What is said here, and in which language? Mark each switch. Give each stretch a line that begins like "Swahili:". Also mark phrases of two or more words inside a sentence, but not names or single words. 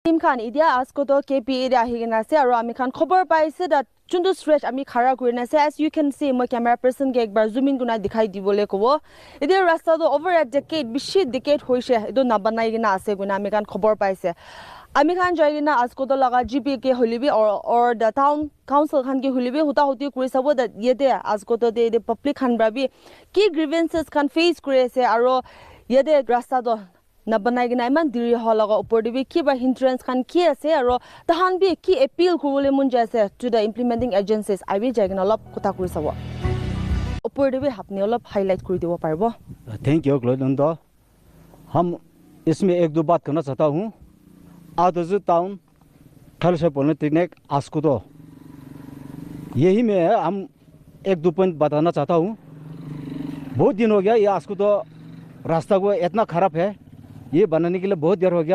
Naga Pidgin: team khan idia Asukhuto KPA ida higena ase aro ami khan khobor paise that chundu stretch ami khara kurina ase
English: as you can see my camera person
Naga Pidgin: ke ekbar
English: zoom in
Naga Pidgin: kuna dikhai dibole kobo idia rasta do
English: over a decade
Naga Pidgin: bishi decade hoise edo na banai gina ase guna ami khan khobor paise ami khan jaigina Asukhuto laga GP ke holibi or
English: the town council
Naga Pidgin: khan ke holibi huta huti kuri sabo that yede Asukhuto de public khan brabi ki grievances khan face kuri ase aro yede rasta do na banai gina iman diri holaga upor dibi ki ba hindrance khan ki ase aro tahan bi ki appeal kurule mun jaise
English: to the implementing agencies I will
Naga Pidgin: jagina lop kota kuri sabo upor dibi hapni lop highlight kuri debo parbo
English: thank you
Hindi: ग्लोनंदो हम इसमें एक दो बात करना चाहता हूँ आदर्श टाउन खल से बोलने तिनेक आस्कुतो यही में हम एक दो पॉइंट बताना चाहता हूँ बहुत दिन हो गया ये आस्कुतो रास्ता को इतना खराब है ये बनाने के लिए बहुत देर हो गया